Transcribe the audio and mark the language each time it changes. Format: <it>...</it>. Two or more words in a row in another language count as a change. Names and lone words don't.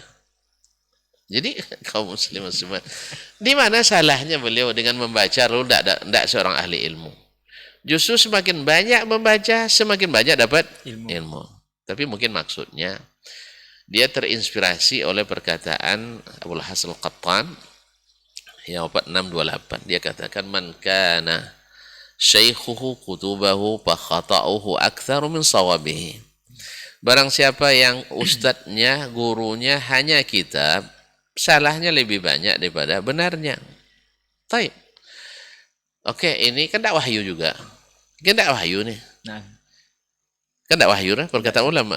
<id>Jadi kaum muslim muslimat, di mana salahnya beliau dengan membaca lalu tidak seorang ahli ilmu? Justru semakin banyak membaca, semakin banyak dapat ilmu. Tapi mungkin maksudnya dia terinspirasi oleh perkataan Abul Hasan Al-Qattan yang 4628. Dia katakan</id> <ar>من كان شيخه كتابه فخطؤه أكثر من صوابه.</ar> <id>Barang siapa yang ustadznya, gurunya hanya kitab, salahnya lebih banyak daripada benarnya. Baik. Oke, ini kan tidak wahyu juga. Kan tidak wahyu nih. Nah. Kan tidak wahyu lah perkataan ulama.</id>